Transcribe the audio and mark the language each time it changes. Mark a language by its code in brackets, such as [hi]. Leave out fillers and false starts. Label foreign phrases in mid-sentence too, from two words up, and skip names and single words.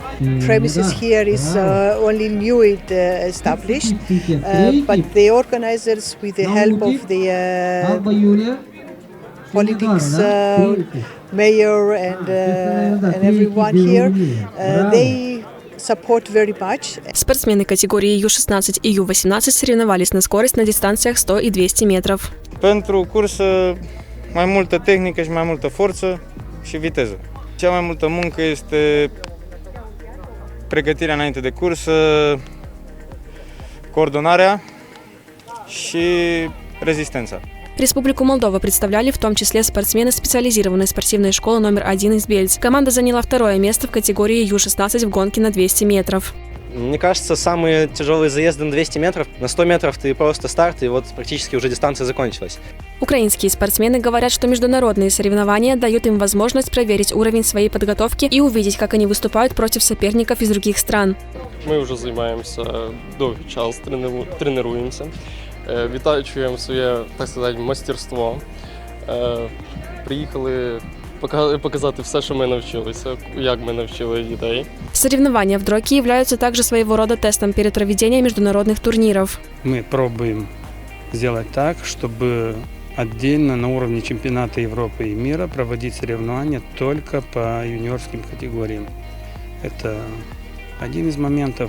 [en] Premises here is only newly established, but the organizers, with the help of the politics, mayor and everyone here, they support very much. [ru] Спортсмены категории Ю-16 и Ю-18 соревновались на скорость на дистанциях 100 и 200 метров. [ro] Pentru cursă, mai multă tehnică și mai multă forță și viteză. Cea mai multă muncă este pregătirea înainte de cursă, coordonarea și rezistența. [ru] Республику Молдова представляли в том числе спортсмены специализированной спортивной школы номер 1 из Бельц. Команда заняла второе место в категории Ю-16 в гонке на 200 метров. Мне кажется, самые тяжелые заезды на 200 метров. На 100 метров ты просто старт, и вот практически уже дистанция закончилась. Украинские спортсмены говорят, что международные соревнования дают им возможность проверить уровень своей подготовки и увидеть, как они выступают против соперников из других стран. Мы уже занимаемся довгий час, тренируемся. [uk] Відтачуємо своє, так сказати, мастерство. Приїхали показати все, що ми навчилися, як ми навчили дітей. [ru] Соревнования в Дрокии являются также своего рода тестом перед проведением международных турниров. Мы пробуем сделать так, чтобы отдельно на уровне чемпионата Европы и мира проводить соревнования только по юниорским категориям. Это один из моментов.